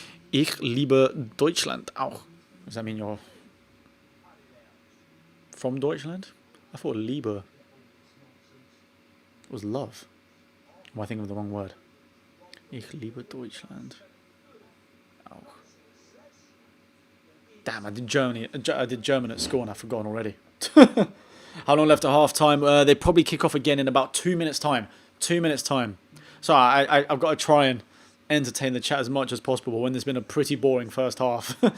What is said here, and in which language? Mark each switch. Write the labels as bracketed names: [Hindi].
[German] Ich liebe Deutschland auch. [English] Does that mean you're from Deutschland? I thought Liebe was love. Am I thinking of the wrong word? [German] Ich liebe Deutschland auch. [English] Damn, I did German at school and I've forgotten already. How long left at half time? They probably kick off again in about 2 minutes time. 2 minutes time. So I've got to try and entertain the chat as much as possible when there's been a pretty boring first half.